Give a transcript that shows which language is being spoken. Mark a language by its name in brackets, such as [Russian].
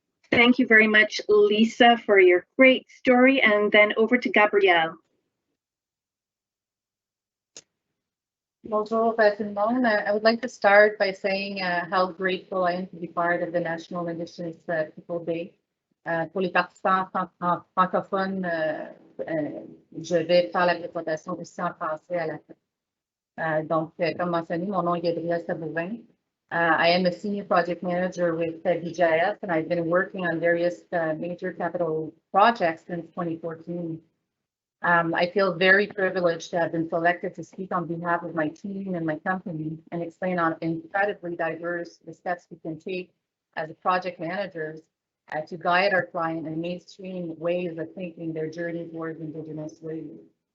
[English] Thank you very much, Lisa, for your great story. And then over to Gabrielle. [French] Bonjour tout le monde. [English] I would like to start by saying how grateful I am to be part of the National Indigenous Peoples Day. [French] Pour les participants francophones, je vais faire la présentation aussi en français à la fin. Donc, comme mentionné, mon nom est Gabrielle Sabourin. [English] I am a senior project manager with BGIS, and I've been working on various major capital projects since 2014. I feel very privileged to have been selected to speak on behalf of my team and my company and explain on incredibly diverse the steps we can take as project managers to guide our client in mainstream ways of thinking their journey towards Indigenous ways.